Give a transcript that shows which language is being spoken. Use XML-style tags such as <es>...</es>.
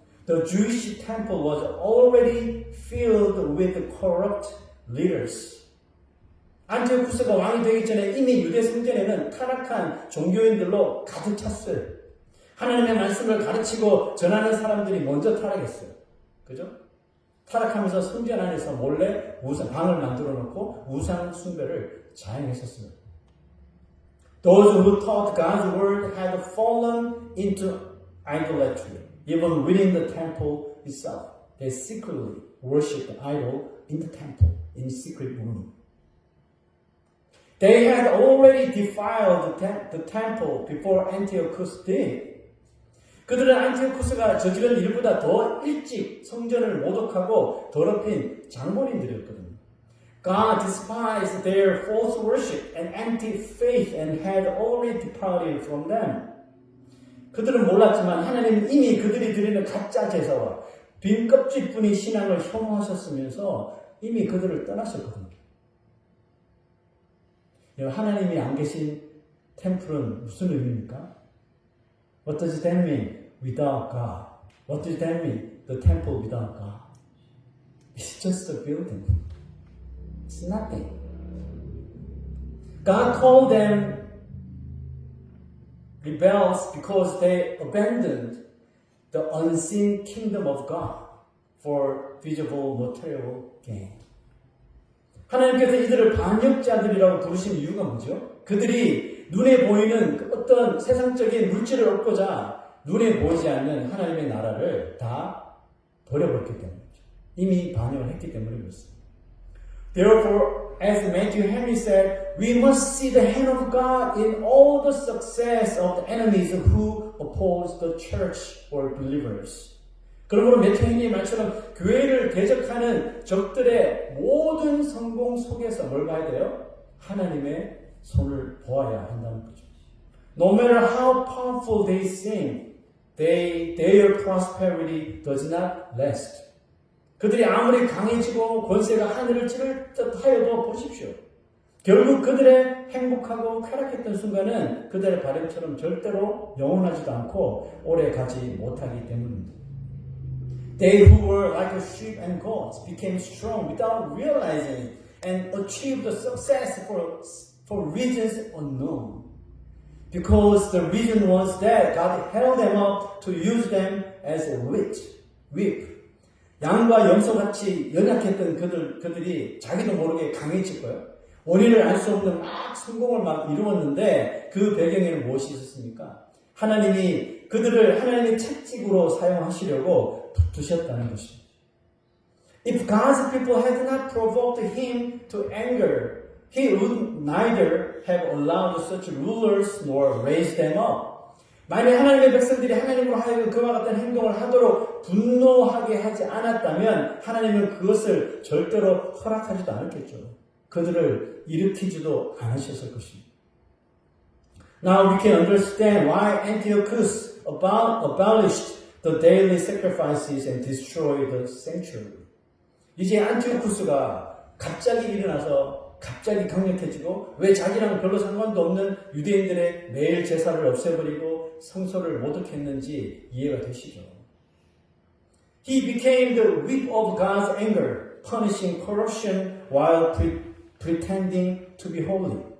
<en>the Jewish temple was already filled with corrupt leaders.</en> <ko>안티오쿠스가 왕이 되기 전에 이미 유대 성전에는 타락한 종교인들로 가득 찼어요. 하나님의 말씀을 가르치고 전하는 사람들이 먼저 타락했어요. 그죠? 타락하면서 성전 안에서 몰래 방을 만들어 놓고 우상 숭배를 자행했었어요.</ko> <en>Those who taught God's word had fallen into idolatry. Even within the temple itself, they secretly worshipped the idol in the temple, in secret room. They had already defiled the temple before Antiochus did.</en> <ko>그들은 안티오쿠스가 저지른 일보다 더 일찍 성전을 모독하고 더럽힌 장본인들이었거든요.</ko> <en>God despised their false worship and empty faith and had already departed from them.</en> <ko>그들은 몰랐지만 하나님은 이미 그들이 드리는 가짜 제사와 빈 껍질뿐인 신앙을 혐오하셨으면서 이미 그들을 떠나셨거든요. 하나님이 안 계신 템플은 무슨 의미입니까?</ko> <en>What does that mean? Without God. What does that mean? The temple without God. It's just a building. It's nothing. God called them rebels because they abandoned the unseen kingdom of God for visible material gain.</en> <ko>하나님께서 이들을 반역자들이라고 부르신 이유가 뭐죠? 그들이 눈에 보이는 어떤 세상적인 물질을 얻고자 눈에 보이지 않는 하나님의 나라를 다 버려버렸기 때문이죠. 이미 반역을 했기 때문에 그렇습니다.</ko> <en>Therefore, as Matthew Henry said, we must see the hand of God in all the success of the enemies who oppose the church or believers.</en> <ko>그러므로 매튜 헨리의 말처럼 교회를 대적하는 적들의 모든 성공 속에서 뭘 봐야 돼요? 하나님의 손을 보아야 한다는 거죠.</ko> <en>No matter how powerful they seem, their prosperity does not last.</en> <ko>그들이 아무리 강해지고 권세가 하늘을 찌를 듯 하여도 보십시오. 결국 그들의 행복하고 쾌락했던 순간은 그들의 바램처럼 절대로 영원하지도 않고 오래 가지 못하기 때문입니다.</ko> <en>They who were like a sheep and goats became strong without realizing it and achieved the success for reasons unknown. Because the reason was that God held them up to use them as a whip.</en> <ko>양과 염소같이 연약했던 그들이 자기도 모르게 강해질 거예요. 원인을 알 수 없는 막 성공을 막 이루었는데 그 배경에는 무엇이 있었습니까? 하나님이 그들을 하나님의 채찍으로 사용하시려고 두셨다는 것입니다.</ko> <en>If God's people had not provoked him to anger, he would neither have allowed such rulers nor raised them up.</en> <ko>만약 하나님의 백성들이 하나님으로 하여금 그와 같은 행동을 하도록 분노하게 하지 않았다면 하나님은 그것을 절대로 허락하지도 않았겠죠. 그들을 일으키지도 않으셨을 것입니다.</ko> <en>Now we can understand why Antiochus abolished the daily sacrifices and destroyed the sanctuary.</en> <ko>이제 안티오쿠스가 갑자기 일어나서 갑자기 강력해지고 왜 자기랑 별로 상관도 없는 유대인들의 매일 제사를 없애버리고 성소를 모독했는지 이해가 되시죠?</ko> <en>He became the whip of God's anger, punishing corruption while pretending to be holy.</en>